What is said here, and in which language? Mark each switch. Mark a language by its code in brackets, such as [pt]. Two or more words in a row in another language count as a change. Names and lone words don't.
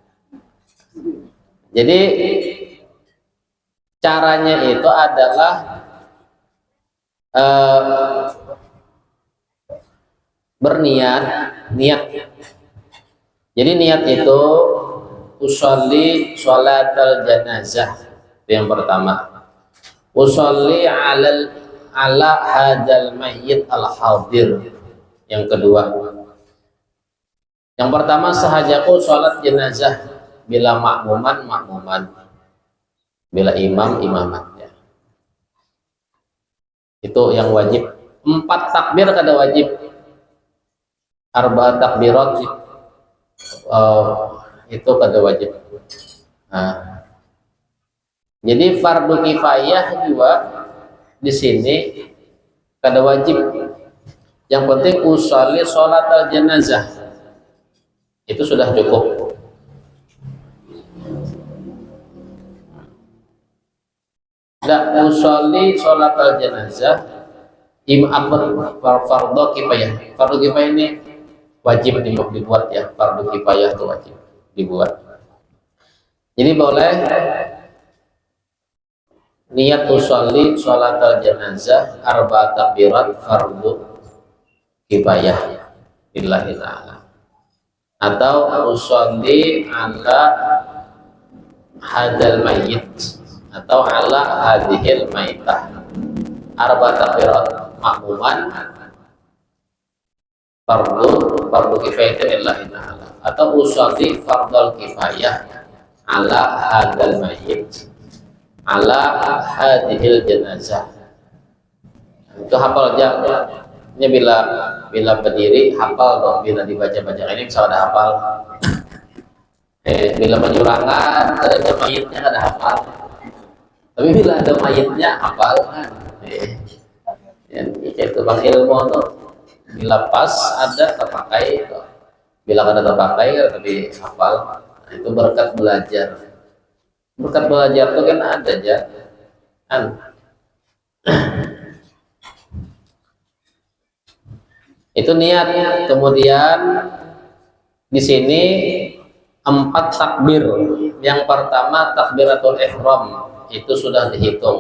[id] Jadi caranya itu adalah berniat, niat. Jadi niat itu [ar] أصلي صلاة الجنازة, [id] itu yang pertama. [ar] أصلي على هذا الميت الحاضر, [id] yang kedua. Yang pertama sahajaku sholat jenazah, bila makmuman, bila imam imamannya. Itu yang wajib. 4 takbir kada wajib. 4 takbirat itu kada wajib. Nah, jadi [ar] فرض كفاية [id] juga di sini kada wajib. Yang penting [ar] أصلي صلاة الجنازة [id] itu sudah cukup. [ar] Dan أصلي صلاة الجنازة فرض كفاية. فرض كفاية [id] ini wajib dibuat ya. [ar] فرض كفاية [id] itu wajib dibuat. Jadi boleh niat [ar] أصلي صلاة الجنازة أربع تكبيرات فرض كفاية لله تعالى, atau أصلي على هذا الميت atau على هذه الميتة أربع تكبيرات مأموما فرض كفاية لله تعالى, atau أصلي فرض الكفاية على هذا الميت على هذه الجنازة. [id] Itu hafal aja. Ini bila berdiri hafal dong, bila dibaca-baca ini bisa ada hafal. Bila menyurangan ada mayitnya ada hafal. Tapi bila ada mayitnya hafal kan. Itu bang ilmu tuh. Bila pas ada terpakai itu. Bila kada terpakai tapi hafal. Nah, itu berkat belajar. Berkat belajar tuh kan ada aja. Kan. Itu niat. Kemudian di sini 4 takbir. Yang pertama [ar] تكبيرة الإحرام [id] itu sudah dihitung.